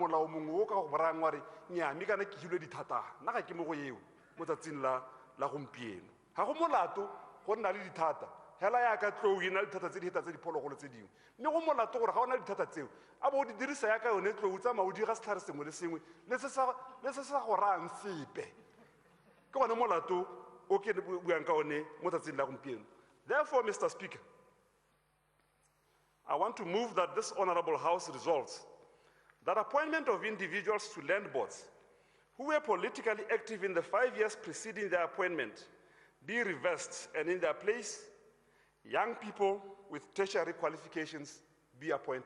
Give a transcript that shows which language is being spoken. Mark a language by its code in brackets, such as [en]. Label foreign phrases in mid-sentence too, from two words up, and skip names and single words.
[tn] molao mongwe o ka go borayang wa re nyame kana ke hilwe dithata nna ga ke mo go eo mo tsatsing la gompieno ga go molato go nna le dithata hela yaka tlou e na le dithata tse di heta tse diphologolo tse dingwe mme go molato gore ga o na le dithata tseo a bo o di dirisa yaka yone tlou tsa maodi ga setlhare sengwe le sengwe le se sa go rayang sepe ke gone molato o ke buang ka one mo tsatsing la gompieno. [en] Therefore, Mr. Speaker, I want to move that this Honorable House resolves that appointment of individuals to land boards who were politically active in the 5 years preceding their appointment be reversed, and in their place, young people with tertiary qualifications be appointed.